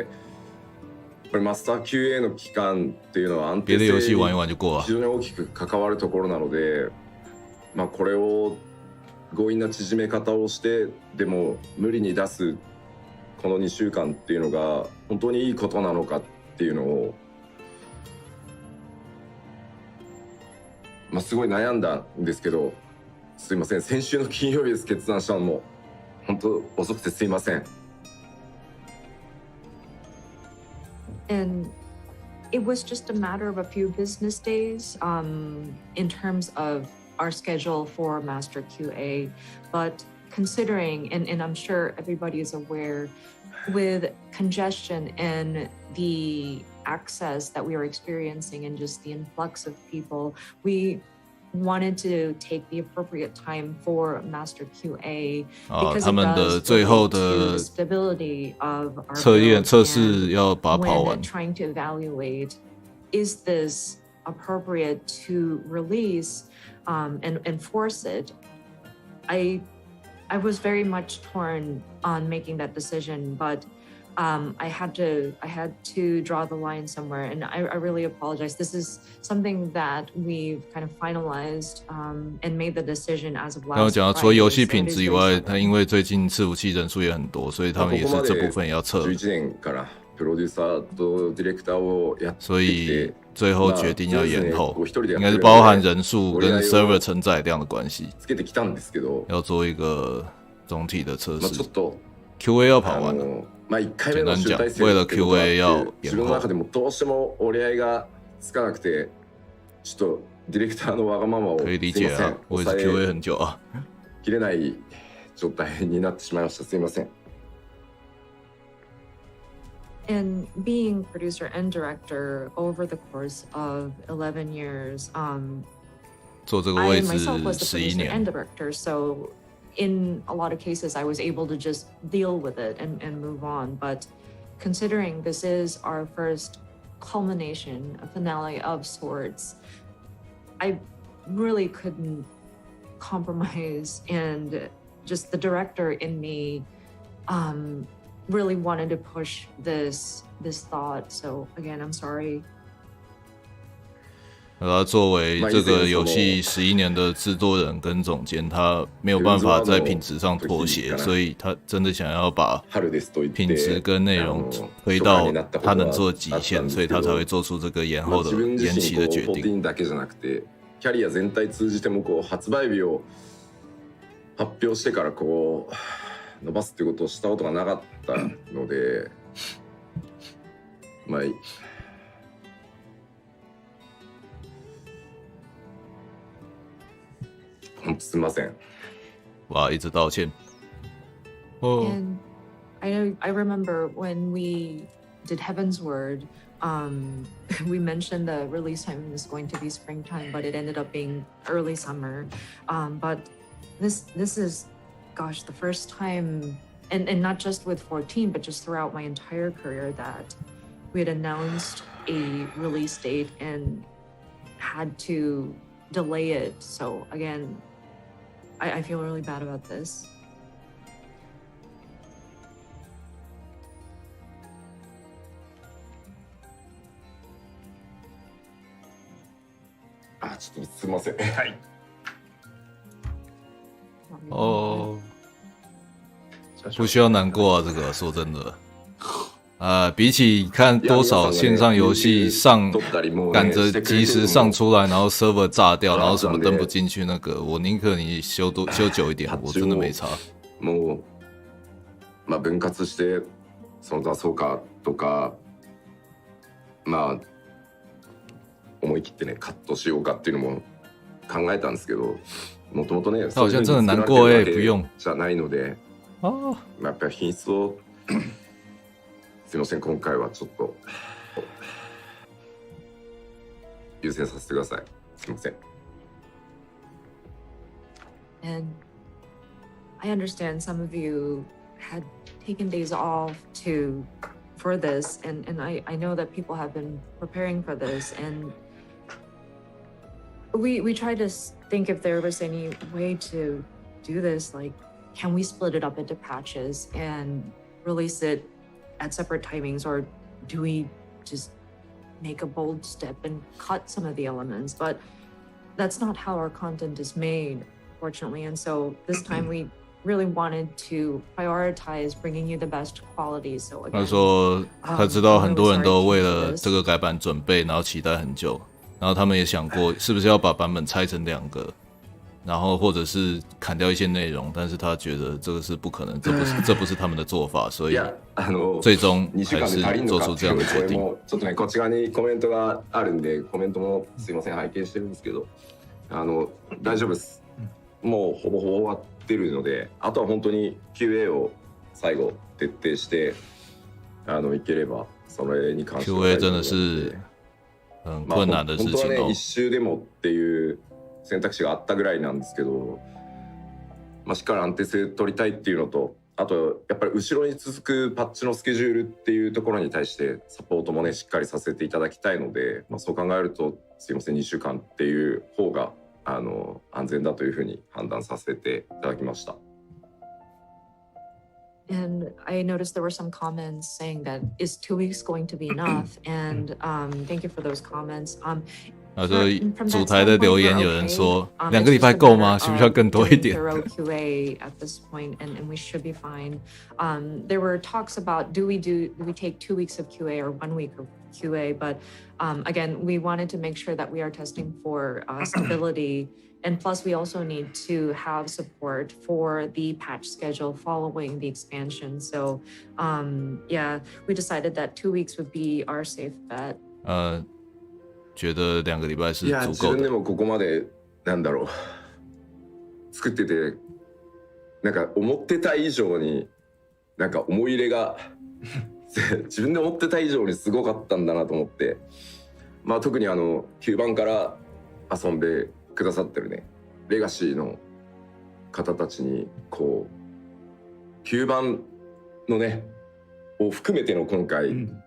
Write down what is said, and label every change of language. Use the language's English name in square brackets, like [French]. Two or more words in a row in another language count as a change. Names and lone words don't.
[Japanese] これマスター QA の期間っていうのは安定性に非常に大きく関わるところなので、これを強引な縮め方をしてでも無理に出すこの2週間っていうのが本当にいいことなのかっていうのを、すごい悩んだんですけど、すいません、先週の金曜日です決断したのも本当遅くてすいません。 [English] And it was just a matter of a few business days in terms of our schedule for Master QA. But considering, and I'm sure everybody is aware, with congestion and the access that we are experiencing and just the influx of people, we wanted to take the appropriate time for Master QA because [Chinese] 他们的最后的测试要把它跑完。 [English] Trying to evaluate, is this appropriate to release and enforce it? I was very much torn on making that decision, but I had to draw the line somewhere, and I really apologize. This is something that we've kind of finalized and made the decision as of last Friday. [Chinese] 然后讲到除了游戏品质以外，它因为最近伺服器人数也很多，所以他们也是这部分也要测。所以最后决定要延后，应该是包含人数跟 server 承载量的关系，要做一个总体的测试。QA 要跑完了。 [Japanese] 1回目の集大成ですけど、自分の中でもどうしても折り合いがつかなくて、ちょっとディレクターのわがままをすいません、抑えきれない状態になってしまいました。すいません。 [English] And being producer and director over the course of 11 years, [Chinese] 做这个位置 11 年。 [English] and director, so in a lot of cases, I was able to just deal with it and move on. But considering this is our first culmination, a finale of sorts, I really couldn't compromise. And just the director in me really wanted to push this thought. So again, I'm sorry. [Chinese] 他作为这个游戏11年的制作人跟总监，他没有办法在品质上妥协，所以他真的想要把品质跟内容推到他能做的极限，所以他才会做出这个延期的决定。 [Japanese] キャリア全体通じても発売日を発表してから伸ばすっていうことをしたことがなかったので、すみません。 [Chinese] 哇，一直道歉。 [English] And I remember when we did Heaven's Word. We mentioned the release time is going to be springtime, but it ended up being early summer. But this is, gosh, the first time, and not just with 14, but just throughout my entire career, that we had announced a release date and had to delay it. So again, I feel really bad about this. [Japanese] ちょっとすみません。はい。 [Chinese] 哦，不需要难过啊，这个说真的。比起看多少线上游戏上赶着及时上出来，然后 server 炸掉，然后什么登不进去，那个我宁可你修久一点，我真的没差。 [Japanese] もう分割してその出そうかとか、思い切ってねカットしようかっていうのも考えたんですけど、もともとねそういうふうに作られてるわけじゃないので、やっぱり品質をすいません、今回はちょっと優先させてください。すいません。 [English] And I understand some of you had taken days off for this, and I know that people have been preparing for this, and we tried to think if there was any way to do this, like can we split it up into patches and release it at separate timings, or do we just make a bold step and cut some of the elements? But that's not how our content is made, fortunately. And so this time we really wanted to prioritize bringing you the best quality. So again, [Chinese] 他说他知道很多人都为了这个改版准备，然后期待很久，然后他们也想过是不是要把版本拆成2个。然后或者是砍掉一些内容，但是他觉得这个是不可能，这不是他们的做法，所以最终还是做出这样的决定。 [Japanese] ちょっとねこっち側にコメントがあるんで、コメントもすいません拝見してるんですけど、大丈夫です。もうほぼ終わってるので、あとは本当に QA を最後徹底していければそれに関しては [Chinese] QA 真的是很困难的事情 [Japanese] 本当はね一周でもっていう選択肢があったぐらいなんですけど、しっかり安定性取りたいっていうのと、あとやっぱり後ろに続くパッチのスケジュールっていうところに対してサポートもねしっかりさせていただきたいので、そう考えるとすいません2週間っていう方が安全だというふうに判断させていただきました。 [English] And I noticed there were some comments saying that is 2 weeks going to be enough? And thank you for those comments. [Chinese] 主台的留言有人说2个礼拜够吗？需不需要更多一点 [English] ？QA at this point, and we should be fine. There were talks about do we take 2 weeks of QA or 1 week of QA? But again, we wanted to make sure that we are testing for stability, and plus we also need to have support for the patch schedule following the expansion. So yeah, we decided that 2 weeks would be our safe bet. [Chinese] 觉得2个礼拜是足够的。 [Japanese] 自分でもここまでなんだろう作っててなんか思ってた以上になんか思い入れが自分で思ってた以上にすごかったんだなと思って、特に9番から遊んでくださってるねレガシーの方たちにこう9番のねを含めての今回、